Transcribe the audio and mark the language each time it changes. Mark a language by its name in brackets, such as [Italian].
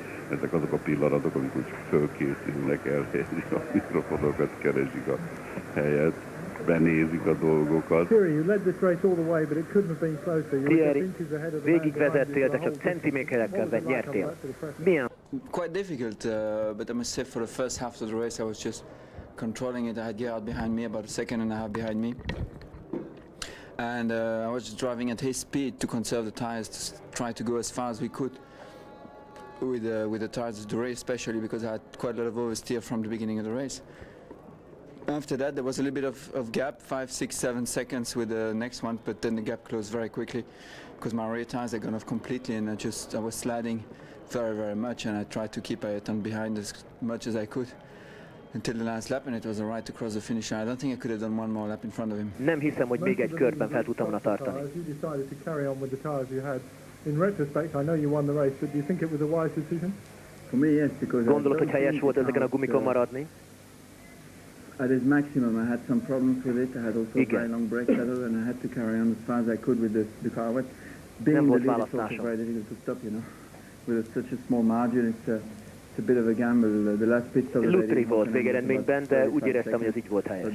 [Hungarian] Ezek azok a pillanatok, amikor fölkészülnek, elhelyezik a mikrofonokat, keresik a helyet, benézik a dolgokat. Thierry, végigvezettél, de csak centiméterekkel nyertél. Milyen? [English] Quite difficult, but I must say for the first half of the race I was just controlling it. I had Gerhard behind me, about a second and a half behind me. and I was just driving at his speed to conserve the tires, to try to go as far as we could with the tires of the race, especially because I had quite a lot of oversteer from the beginning of the race. After that, there was a little bit of gap, 5, 6, 7 seconds with the next one, but then the gap closed very quickly because my rear tires had gone off completely, and I was sliding very, very much, and I tried to keep Ayrton behind as much as I could until the last lap, and it was a right to cross the finish line. I don't think I could have done one more lap in front of him. [Hungarian] Nem hiszem, hogy még egy körben fel tudtam volna tartani. [English] You decided to carry on with the tires you had. In retrospect, I know you won the race, but do you think it was a wise decision? For me, yes, because [Hungarian] Gondolod, hogy helyes volt ezeken a gumikon maradni? [English] At its maximum, I had some problems with it. I had also a very long brake pedal, and I had to carry on as far as I could with the car. But being the lead, it's also very difficult to stop, you know. With such a small margin, it's a bit of a gamble. The last pit stop... [Hungarian] Lutri volt végeredményben, de úgy éreztem, hogy ez így volt helyes.